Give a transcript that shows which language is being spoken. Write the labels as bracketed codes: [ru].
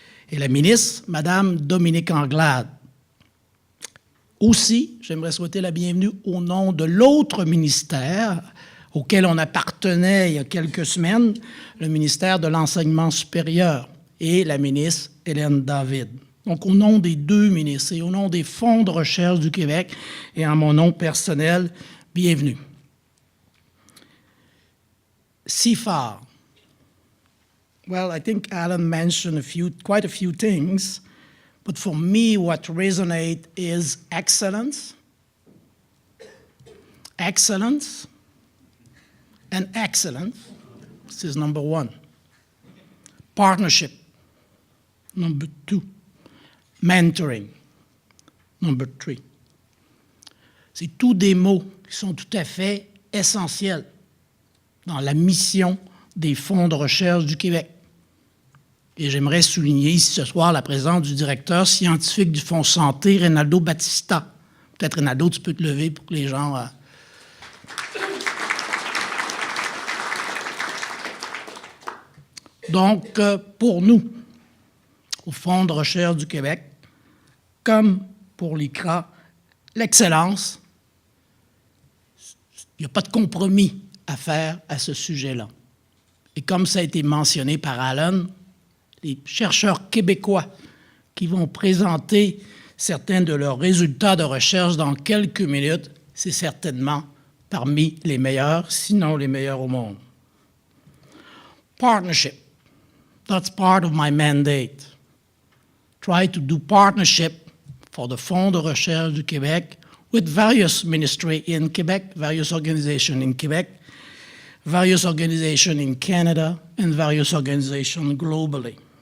[fr] Et la ministre, Mme Dominique Anglade. Aussi, j'aimerais souhaiter la bienvenue au nom de l'autre ministère auquel on appartenait il y a quelques semaines, le ministère de l'Enseignement supérieur. et la ministre Hélène David. Donc, au nom des deux ministres et au nom des fonds de recherche du Québec et en mon nom personnel, bienvenue. [en] CIFAR. Well, I think Alan mentioned quite a few things, but for me, what resonates is excellence, excellence, and excellence. This is number one. Partnership, number two. Mentoring, number three. [fr] C'est tous des mots qui sont tout à fait essentiels dans la mission des fonds de recherche du Québec. Et j'aimerais souligner ici ce soir la présence du directeur scientifique du Fonds Santé, Reynaldo Battista. Peut-être, Reynaldo, tu peux te lever pour que les gens... Donc, pour nous, au Fonds de recherche du Québec, comme pour l'ICRA, l'excellence, il n'y a pas de compromis à faire à ce sujet-là. Et comme ça a été mentionné par Alan, les chercheurs québécois qui vont présenter certains de leurs résultats de recherche dans quelques minutes, c'est certainement parmi les meilleurs, sinon les meilleurs au monde. [en] Partnership. That's part of my mandate. Try to do partnership for the Fonds de recherche du Québec with various ministries in Quebec, various organizations in Quebec, various organizations in Canada, and various organizations globally.